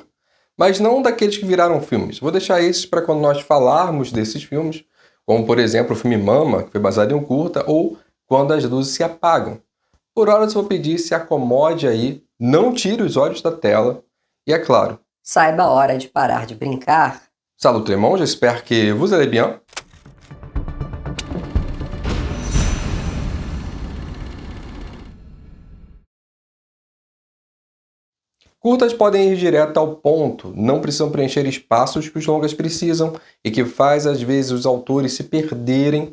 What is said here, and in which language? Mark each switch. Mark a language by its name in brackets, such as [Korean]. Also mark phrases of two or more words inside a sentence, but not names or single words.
[Portuguese] Mas não daqueles que viraram filmes. Vou deixar esses para quando nós falarmos desses filmes, como por exemplo o filme Mama, que foi baseado em um curta, ou Quando as Luzes se Apagam. Por hora eu vou pedir se acomode aí, não tire os olhos da tela e, é claro, saiba a hora de parar de brincar. [French] Salut tout le monde, j'espère que vous allez bien. [Portuguese] Curtas podem ir direto ao ponto, não precisam preencher espaços que os longas precisam e que faz às vezes os autores se perderem.